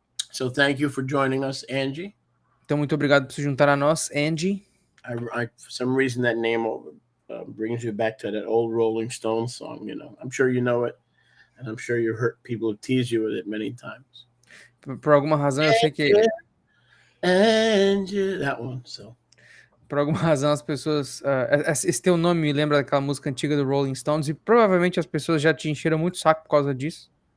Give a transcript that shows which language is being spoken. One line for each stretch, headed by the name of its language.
English: So thank you for joining us, Angie.
Portuguese: Então, muito obrigado por se juntar a nós, Angie.
English: For some reason, that name brings you back to that old Rolling Stones song. You know, I'm sure you know it, and I'm sure people have teased you with it many times.
Portuguese: Por alguma razão, eu sei que...
English: Angie, that one, so...
Portuguese: Por alguma razão, as pessoas... esse teu nome me lembra daquela música antiga do Rolling Stones, e provavelmente as pessoas já te encheram muito o saco por causa disso.